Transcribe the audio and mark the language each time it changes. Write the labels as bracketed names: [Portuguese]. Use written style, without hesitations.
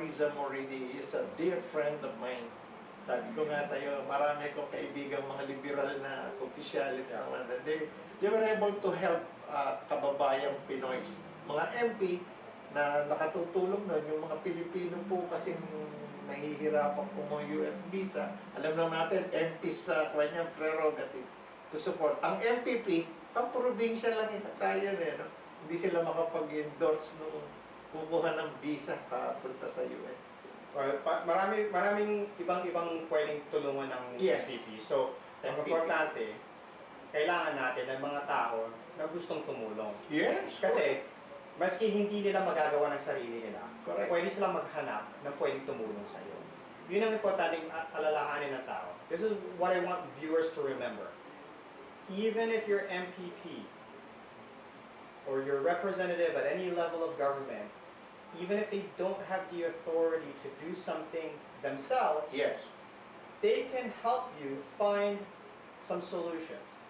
[English] Riza Moridi is a dear friend of mine. [Filipino] Sabi ko nga sa'yo, marami kong kaibigan mga liberal na opisyalis naman. [English] They were able to help [Filipino] kababayang Pinoy. Mga MP na nakatutulong nun, yung mga Pilipino po kasing nahihirapan kumuha US visa. Alam naman natin, MP sa kanyang prerogative [English] to support. [Filipino] Ang MPP, pang-probinsya lang tayo eh, no? Hindi sila makapag-endorse nung kukuha ng visa papunta sa US. Well, maraming ibang pwedeng tulungan ng MPP. So, ang importante, kailangan natin ng mga tao na gustong tumulong. [English] Yes. [Filipino] Kasi, maski hindi nila magagawa ng sarili nila, [English] correct, [Filipino] pwede silang maghanap ng pwedeng tumulong sa iyo. Yun ang importanteng alalahanin ng tao. [English] This is what I want viewers to remember. Even if you're MPP, or your representative at any level of government, even if they don't have the authority to do something themselves, they can help you find some solutions.